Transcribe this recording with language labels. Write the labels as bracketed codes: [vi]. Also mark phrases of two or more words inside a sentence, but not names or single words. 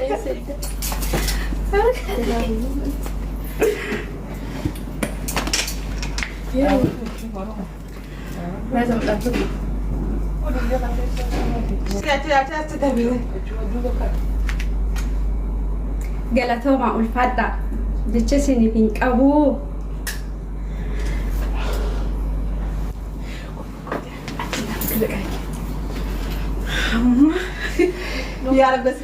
[ar] لازم تطبق [om] Galatooma ulfaadha jecha isiniif hin qabu. [ar] يا رب بس